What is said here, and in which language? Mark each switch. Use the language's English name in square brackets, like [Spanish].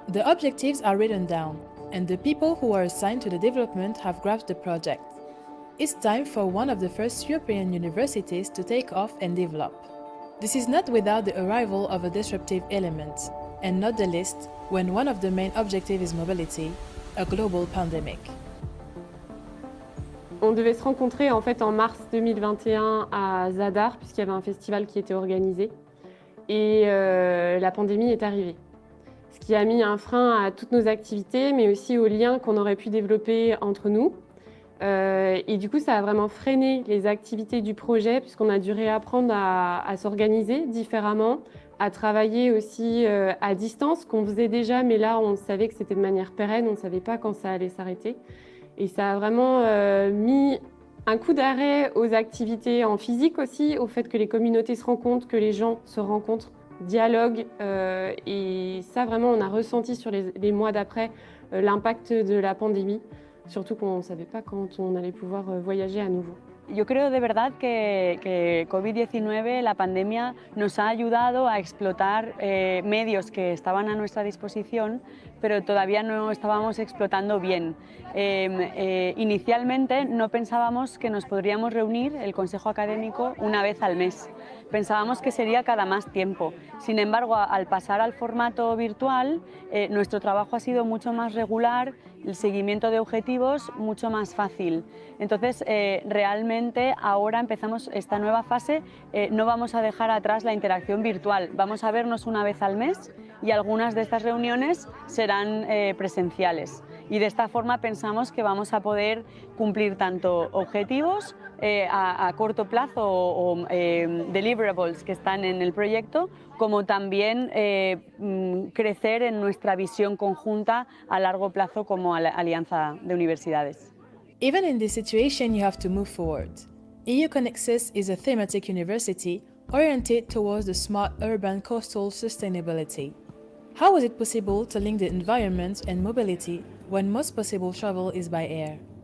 [English] The objectives are written down, and the people who are assigned to the development have grasped the project. It's time for one of the first European universities to take off and develop. This is not without the arrival of a disruptive element, and not the least when one of the main objectives is mobility, a global pandemic. [French] On devait se rencontrer en fait en mars 2021 à Zadar, puisqu'il y avait un festival qui était organisé. Et la pandémie est arrivée. Ce qui a mis un frein à toutes nos activités, mais aussi aux liens qu'on aurait pu développer entre nous. Et du coup, ça a vraiment freiné les activités du projet, puisqu'on a dû réapprendre à s'organiser différemment, à travailler aussi à distance, qu'on faisait déjà, mais là, on savait que c'était de manière pérenne, on ne savait pas quand ça allait s'arrêter. Et ça a vraiment mis un coup d'arrêt aux activités en physique aussi, au fait que les communautés se rencontrent, que les gens se rencontrent, dialoguent. Et ça, vraiment, on a ressenti sur les mois d'après l'impact de la pandémie, surtout qu'on ne savait pas quand on allait pouvoir voyager à nouveau. [Spanish] Yo creo de verdad que COVID-19, la pandemia, nos ha ayudado a explotar medios que estaban a nuestra disposición, pero todavía no estábamos explotando bien. Inicialmente no pensábamos que nos podríamos reunir, el Consejo Académico, una vez al mes. Pensábamos que sería cada más tiempo. Sin embargo, al pasar al formato virtual, nuestro trabajo ha sido mucho más regular, el seguimiento de objetivos mucho más fácil. Entonces, realmente ahora empezamos esta nueva fase, no vamos a dejar atrás la interacción virtual. Vamos a vernos una vez al mes y algunas de estas reuniones serán presenciales. Y de esta forma pensamos que vamos a poder cumplir tanto objetivos a corto plazo o deliverables que están en el proyecto, como también crecer en nuestra visión conjunta a largo plazo como alianza de universidades. [English] Even in this situation, you have to move forward. EU-CONEXUS is a thematic university oriented towards the smart urban coastal sustainability. How is it possible to link the environment and mobility when most possible travel is by air?